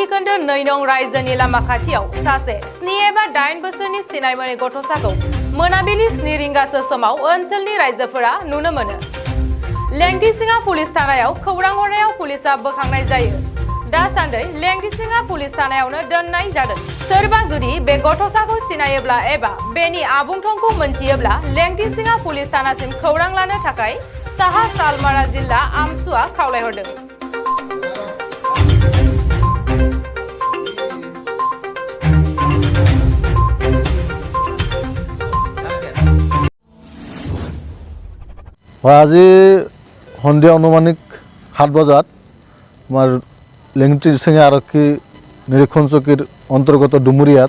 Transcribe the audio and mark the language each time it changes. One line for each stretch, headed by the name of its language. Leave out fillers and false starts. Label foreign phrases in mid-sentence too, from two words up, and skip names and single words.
Bodo: खोन्दो 2 नं रायजोनि लामा खाथियाव सासे 7 एबा 8 बोसोरनि सिनाय मोनै गथ'साखौ मोनाबिलि 7 रिंगासो समाव ओनसोलनि रायजोफोरा नुनो मोनो लेंटिसिङा पुलिस थानायाव खौरां हरनायाव पुलिसा बोखांनाय जायो दासान्दै लेंटिसिङा पुलिस थानायावनो दोननाय जादों सोरबा जुदि बे गथ'साखौ सिनायोब्ला एबा बेनि आबुं थंखौ मोनथियोब्ला लेंटिसिङा पुलिस थानासिम खौरां लानो थाखाय साहा सालमारा जिल्ला आमसुआ खावलायहरदों
Assamese: আজি সন্ধিয়া অনুমানিক 7 বজাত আমাৰ লেংটিচিঙা আৰক্ষী নিৰীক্ষণ চকীৰ অন্তৰ্গত ডুমুৰিয়াত